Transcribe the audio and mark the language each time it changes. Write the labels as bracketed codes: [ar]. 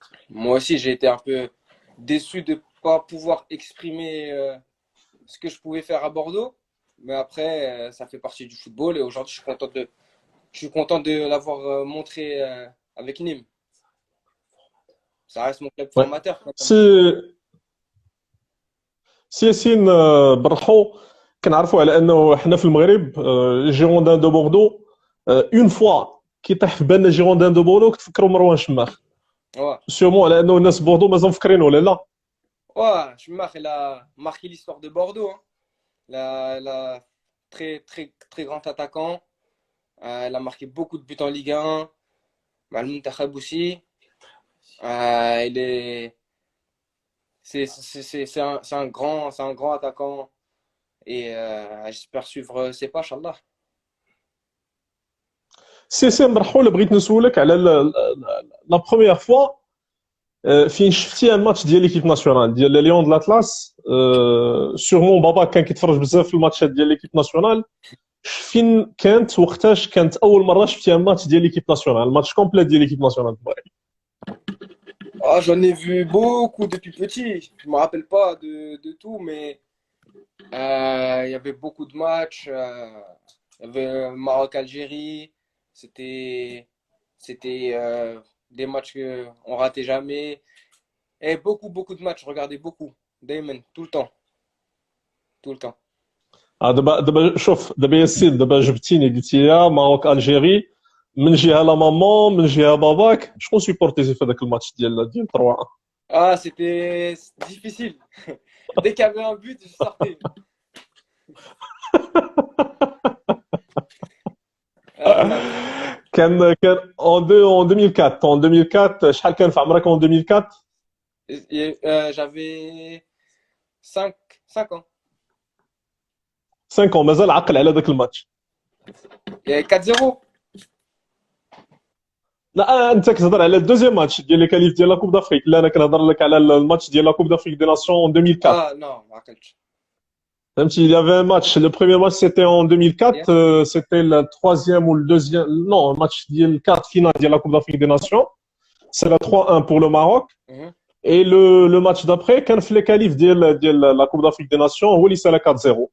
[fr] Moi aussi, j'ai été un peu déçu de ne pas pouvoir exprimer ce que je pouvais faire à Bordeaux. Mais après, ça fait partie du football et aujourd'hui, je suis content de l'avoir montré avec Nîmes. Ça reste mon club Ouais. formateur quand même. [ar] سي سي ياسين برحو كنعرفوا على انه حنا في المغرب جيروندان دو بوردو اون فوا كيطيح في بالنا جيروندان دو بوردو كتفكروا مروان شماخ [fr] Ouais. [ar] سيرمون على انه الناس بوردو مازال مفكرين ولا لا. [fr] Ouais, Schumacher, il a marqué l'histoire de Bordeaux, hein. Très, très, très grand attaquant. Il a marqué beaucoup de buts en Ligue 1. Malmoun Takhab aussi. Il est, c'est un grand attaquant. Et j'espère suivre ses pas, Inch'Allah. سي سي مرحول بغيت نسولك على لا بروميير فوا فين شفتي ان ماتش ديال ليكيب ناسيونال ديال ليون دو لاتلاس سيرمون بابا كان كيتفرج بزاف في الماتشات ديال ليكيب ناسيونال فين كانت وقتاش كانت اول مره شفتي ان ماتش ديال ليكيب ناسيونال الماتش كومبليت ديال ليكيب ناسيونال Ah, j'en ai vu beaucoup depuis petit. Je me rappelle pas de tout, mais il y avait beaucoup de matchs. Il y avait Maroc-Algérie. C'était, c'était des matchs qu'on ratait jamais. Et beaucoup, beaucoup de matchs. Je regardais beaucoup. Damon, tout le temps. Tout le temps. [ar] دابا شوف دابا ياسين دابا جبتيني قلتي يا ماروك الجيري من جهه لا مامان من جهه باباك شكون سيبورتيتي في هذاك الماتش ديال 3 [fr] Ah, c'était difficile. Dès qu'il y avait un but, je sortais. Ah, [ar] كان اون 2004 اون 2004 شحال كان في عمرك اون 2004 [fr] j'avais 5 5 ans. [ar] 5 مازال عقل على ذاك الماتش. [fr] Il y avait 4-0. [ar] لا انت كتهضر على الدوزيام ماتش ديال لي كاليف ديال لا كوب دافريك لا انا كنهضر لك على الماتش ديال لا كوب دافريك دي ناسيون 2004. [fr] Ah non, je me rappelle. Il y avait un match. Le premier match, c'était en [en] Yeah. [fr] 2004. C'était le troisième ou le deuxième. Non, un match le quart finale de la Coupe d'Afrique des Nations. C'est la 3-1 pour le Maroc. Mhm. Et le match d'après, [ar] كان في [fr] les qualifs de la Coupe d'Afrique des Nations [ar] هو اللي سال [fr] 4-0.